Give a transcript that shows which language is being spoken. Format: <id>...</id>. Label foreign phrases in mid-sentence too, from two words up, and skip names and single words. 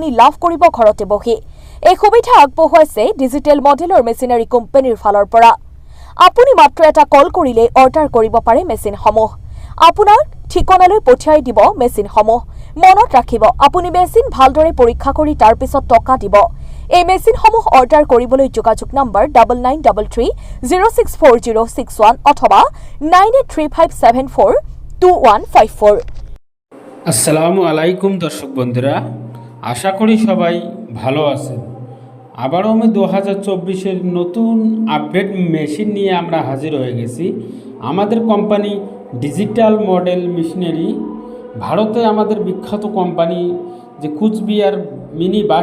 <as>লাভ কৰিব ঘৰতে বহি এই সুবিধা আগবঢ়াইছে ডিজিটেল মডেলৰ মেচিনাৰী কোম্পানীৰ ফালৰ পৰা আপুনি মাত্ৰ এটা কল কৰিলে অৰ্ডাৰ কৰিব পাৰে মেচিনসমূহ আপোনাৰ ঠিকনালৈ পঠিয়াই দিব মেচিনসমূহ মনত ৰাখিব আপুনি মেচিন ভালদৰে পৰীক্ষা কৰি তাৰ পিছত টকা দিব এই মেচিনসমূহ অৰ্ডাৰ কৰিবলৈ যোগাযোগ নম্বৰ 9933064061 অথবা 9835742154</as> <ar>السلام عليكم</ar> <bn>দর্শক বন্ধুরা আশা করি সবাই ভালো আছেন আবারও আমি 2024 নতুন আপডেট মেশিন নিয়ে আমরা হাজির হয়ে গেছি আমাদের কোম্পানি ডিজিটাল মডেল মেশিনারি ভারতে আমাদের বিখ্যাত কোম্পানি যে কুচবিহার মিনি বাস</bn>